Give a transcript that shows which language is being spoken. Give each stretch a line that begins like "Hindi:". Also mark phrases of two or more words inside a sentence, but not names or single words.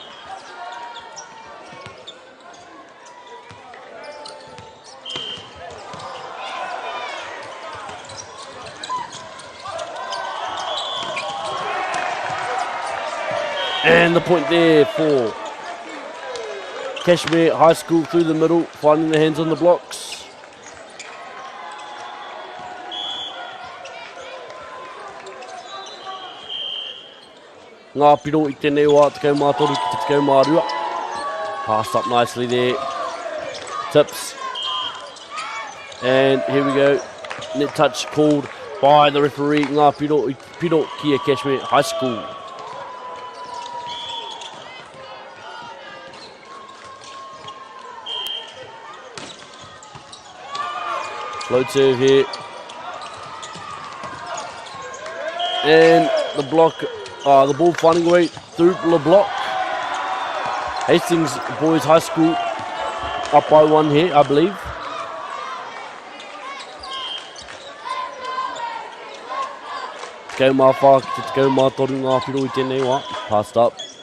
English: And the point there for Kashmir High School through the middle, finding their hands on the blocks.
Māori: Ngā piro I tēnei wā tekau mātoru ki te tekau mārua.
English: Passed up nicely there. Tips. And here we go. Net touch called by the referee.
Māori: Ngā piro kia Kashmir High School.
English: Float serve here. And the block, the ball finding a way through the block. Hastings Boys High School up by 1 here, I believe.
Māori: Te kau mā whā, te kau mā toru ngā piro I tēnei wā.
English: Passed up.